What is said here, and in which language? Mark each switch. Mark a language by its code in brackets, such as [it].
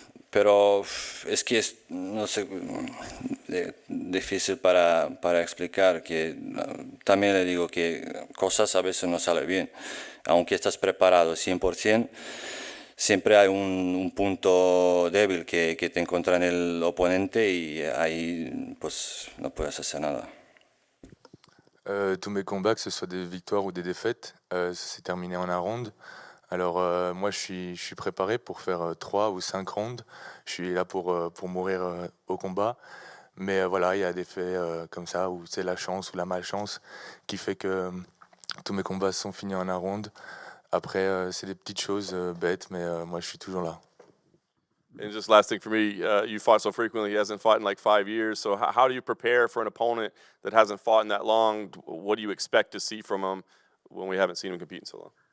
[es] Pero es que es, no sé, difícil para explicar, que también le digo que cosas a veces no salen bien. Aunque estás preparado 100%, siempre hay un punto débil que te encuentra en el oponente y ahí pues no puedes hacer nada. [fr] Tous mes combats, que ce soit des victoires ou des défaites, ça s'est terminé en un round. Alors moi, je suis préparé pour faire 3 ou 5 rounds. Je suis là pour mourir au combat. Mais voilà, il y a des faits comme ça où c'est la chance ou la malchance qui fait que tous mes combats sont finis en un round. Après, c'est des petites choses bêtes, mais moi, je suis toujours là. [en] And just last thing for me, you fought so frequently. He hasn't fought in like 5 years. So how do you prepare for an opponent that hasn't fought in that long? What do you expect to see from him when we haven't seen him compete in so long?